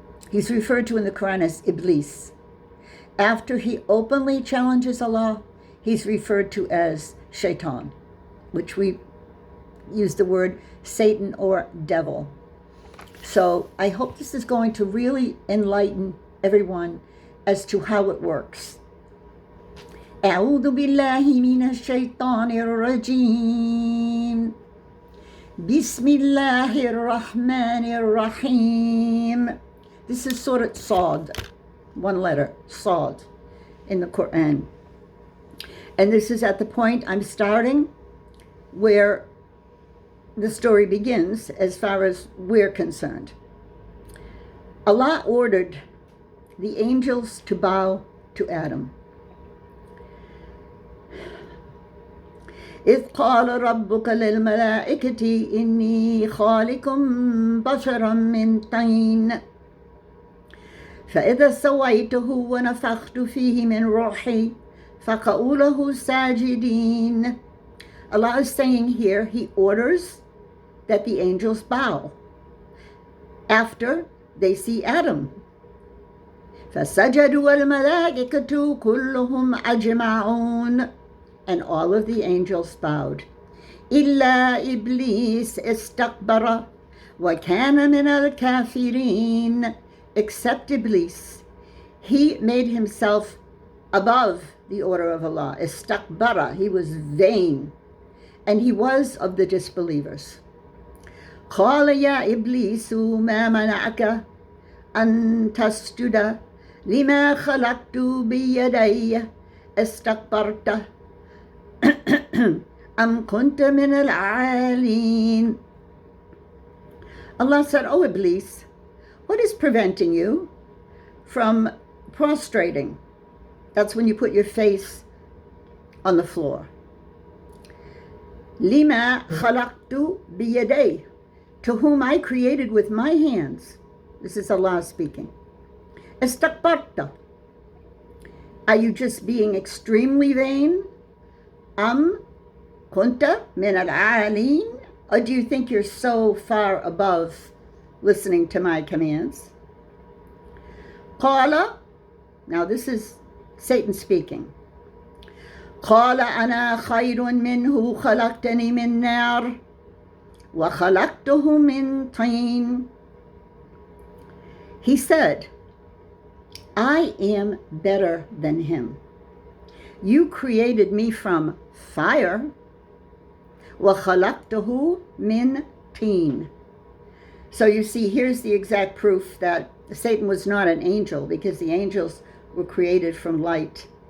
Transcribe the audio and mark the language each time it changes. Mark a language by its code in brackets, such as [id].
[en] He's referred to in the Quran as Iblis. After he openly challenges Allah, he's referred to as Shaitan, which we use the word Satan or devil. So I hope this is going to really enlighten everyone as to how it works. [ar] أعوذ بالله من الشيطان الرجيم. بسم الله الرحمن الرحيم. [en] This is Surat Sod, one letter, Sod, in the Quran. And this is at the point I'm starting where the story begins as far as we're concerned. Allah ordered the angels to bow to Adam. [ar] إذ قال ربك للملائكة إني خالق بشرا من طين فإذا سويته ونفخت فيه من روحي فقعوا له ساجدين. [en] Allah is saying here, He orders that the angels bow after they see Adam. [ar] فسجدوا الملائكة كلهم أجمعون. [en] And all of the angels bowed. [ar] إلا إبليس استكبر وكان من الكافرين. [en] Except Iblis. He made himself above the order of Allah. Istakbara. He was vain. And he was of the disbelievers. [ar] قال يا إبليس ما منعك أن تسجد لما خلقت بيدي استكبرت أم كنت من العالين. [en] Allah said, "Oh Iblis, what is preventing you from prostrating?" That's when you put your face on the floor. [ar] لما خلقت بيدي, [en] to whom I created with my hands. This is Allah speaking. استكبرت. Are you just being extremely vain? [ar] كنت من العالين, [en] or do you think you're so far above listening to my commands? قال, now this is Satan speaking. [ar] قال أنا خير منه خلقتني من نار وخلقته من طين. [en] He said, I am better than him. You created me from fire. [ar] وَخَلَقْتَهُ مِنْ طِينٍ. [en] So you see, here's the exact proof that Satan was not an angel, because the angels were created from light.